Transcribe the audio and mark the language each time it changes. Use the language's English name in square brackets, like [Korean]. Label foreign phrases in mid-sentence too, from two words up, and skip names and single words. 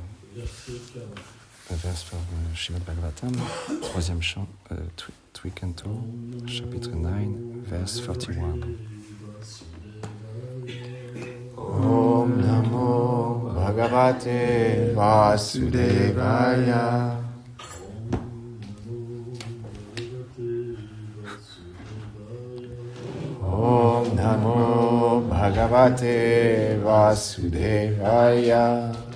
[French] Un verse par Srimad Bhagavatam, troisième chant, Trikanto, chapitre 9, verse 41. [Sanskrit] Om Namo Bhagavate Vasudevaya. Om Namo Bhagavate Vasudevaya.